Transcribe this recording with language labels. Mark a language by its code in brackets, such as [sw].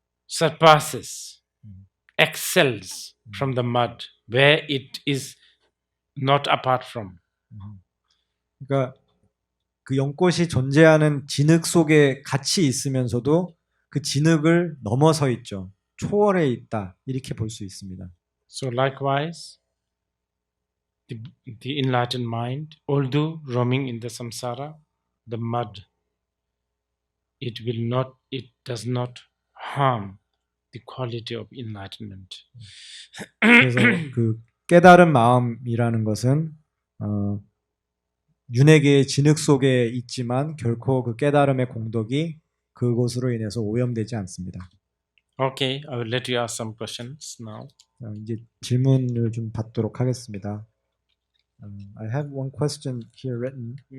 [en] Surpasses, excels from the mud where it is not apart from. [ko] 그러니까 그 연꽃이 존재하는 진흙 속에 같이 있으면서도 그 진흙을 넘어서 있죠. 초월해 있다 이렇게 볼 수 있습니다. [en] So likewise, the enlightened mind, although roaming in the samsara, the mud, it does not harm the quality of enlightenment. [ko] 그래서 그 깨달은 마음이라는 것은 윤회계의 진흙 속에 있지만 결코 그 깨달음의 공덕이 그곳으로 인해서 오염되지 않습니다. [en] Okay, I will let you ask some questions now. [ko] 이제 질문을 좀 받도록 하겠습니다. [en] I have one question here written.